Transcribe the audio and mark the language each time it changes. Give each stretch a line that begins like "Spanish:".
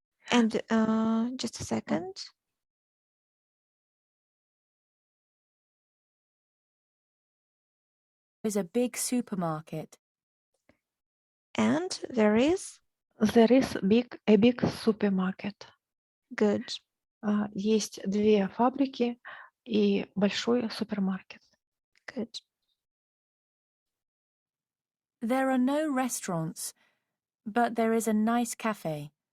English: And just a second. There is a big supermarket. And there is There is a big supermarket. good.
Russian: Есть 2 фабрики и большой супермаркет.
English: Good. There are no restaurants, but there is a nice cafe.